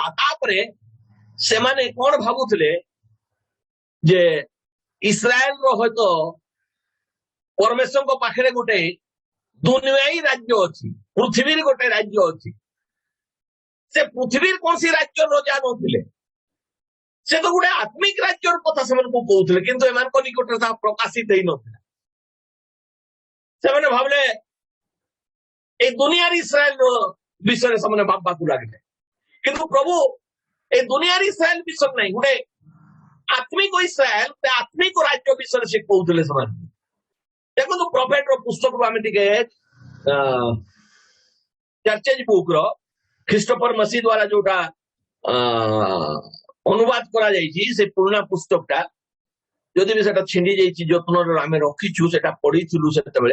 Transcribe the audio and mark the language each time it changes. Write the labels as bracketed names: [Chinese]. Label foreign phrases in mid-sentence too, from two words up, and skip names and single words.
[Odia] ତାପରେ ସେମାନେ କଣ ଭାବୁଥିଲେ ଯେ ଇସ୍ରାଏଲର ହୟତ ପରମେଶ୍ୱରଙ୍କ ପାଖରେ ଗୋଟେ ଦୁନିଆଇ ରାଜ୍ୟ ଅଛି, ପୃଥିବୀର ଗୋଟେ ରାଜ୍ୟ ଅଛି। ସେ ପୃଥିବୀର କୌଣସି ରାଜ୍ୟ ରଜା ନଥିଲେ, ସେ ତ ଗୋଟେ ଆତ୍ମିକ ରାଜ୍ୟର କଥା ସେମାନଙ୍କୁ କହୁଥିଲେ, କିନ୍ତୁ ଏମାନଙ୍କ ନିକଟରେ ତାହା ପ୍ରକାଶିତ ହେଇନଥିଲା। ସେମାନେ ଭାବିଲେ ଏହି ଦୁନିଆର ଇସ୍ରାଏଲର ବିଷୟେ ସେମାନେ ଭାବବାକୁ ଲାଗିଲେ। କିନ୍ତୁ ପ୍ରଭୁ এই ଦୁନିଆର ଇସ୍ରାଏଲ ବିଷୟ ନାହିଁ, ଗୋଟେ ଆତ୍ମିକ ଇସ୍ରାଏଲ, ଗୋଟେ ଆତ୍ମିକ ରାଜ୍ୟ ବିଷୟରେ ସେ କହୁଥିଲେ ସେମାନଙ୍କୁ। ଦେଖନ୍ତୁ ପ୍ରଫେଟର ପୁସ୍ତକରୁ ଆମେ ଟିକେ ଚର୍ଚ୍ଚେଜ ବୁକ୍ ର ଖ୍ରୀଷ୍ଟୋଫର ମସି ଦ୍ୱାରା ଯୋଉଟା ଅନୁବାଦ କରାଯାଇଛି, ସେ ପୁରୁଣା ପୁସ୍ତକଟା ଯଦି ବି ସେଟା ଛିଣ୍ଡି ଯାଇଛି, ଯତ୍ନରେ ଆମେ ରଖିଛୁ, ସେଟା ପଢିଥିଲୁ ସେତେବେଳେ।